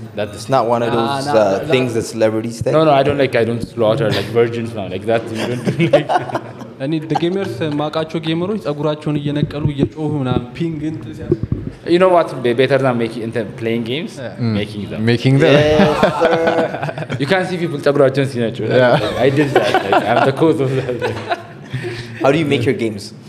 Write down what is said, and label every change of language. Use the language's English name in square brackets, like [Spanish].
[English] That's not one of those things that celebrities say? No, I don't slaughter like virgins now, like that. You don't do like [Amharic] እኔ [English] the gamers [Amharic] ማቃቸው ጌመሮች ጸጉራቸውን እየነቀሉ እየጮሁ ምናምን ፒንግ እንትን ሲያ [English] You know what? Better than playing games, making them. Making them. Yes, you can't see people [Amharic] ጸጉራቸውን ሲነጩ. [English] I did that. Like, I'm the cause of that. How do you make your games?